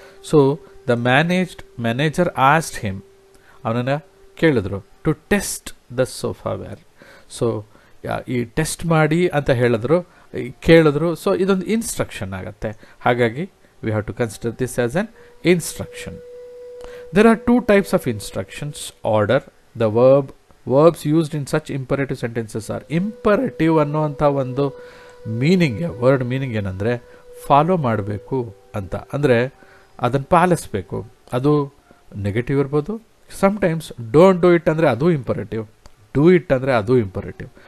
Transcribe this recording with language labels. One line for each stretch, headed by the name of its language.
English: so the manager asked him,
Kannada: ಅವನನ್ನು ಕೇಳಿದ್ರು,
English: To test the software.
Kannada: So ಈ test ಮಾಡಿ ಅಂತ ಕೇಳಿದ್ರು. ಸೊ ಇದೊಂದು ಇನ್ಸ್ಟ್ರಕ್ಷನ್ ಆಗುತ್ತೆ. ಹಾಗಾಗಿ
English: We have to consider this as an instruction. There are two types of instructions. Order. The verbs used in such imperative sentences are imperative
Kannada: ಅನ್ನುವಂಥ ಒಂದು meaning, word meaning ಏನಂದರೆ ಫಾಲೋ ಮಾಡಬೇಕು ಅಂತ, ಅಂದರೆ ಅದನ್ನು ಪಾಲಿಸಬೇಕು. ಅದು ನೆಗೆಟಿವ್ ಇರ್ಬೋದು. ಸಮ್ಟೈಮ್ಸ್ ಡೋಂಟ್ ಡೂ ಇಟ್ ಅಂದರೆ ಅದು ಇಂಪರೇಟಿವ್, ಡೂ ಇಟ್ ಅಂದರೆ ಅದು ಇಂಪರೇಟಿವ್.